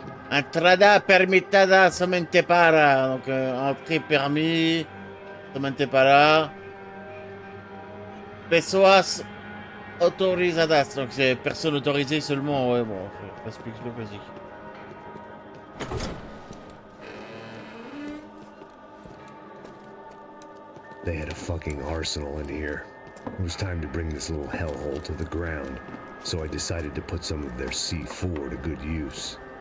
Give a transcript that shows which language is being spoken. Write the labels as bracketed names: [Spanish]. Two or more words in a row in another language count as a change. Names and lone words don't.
[Portuguese] Entrada permittada somente para. [French] Donc, entrée permis. [Portuguese] Somente para. Pessoas autorizadas. [French] Donc, c'est personne autorisée seulement. Ouais, bon, je passe plus le basique. [English] They had a fucking arsenal in here. It was time to bring this little hellhole to the ground, so I decided to put some of their C4 to good use.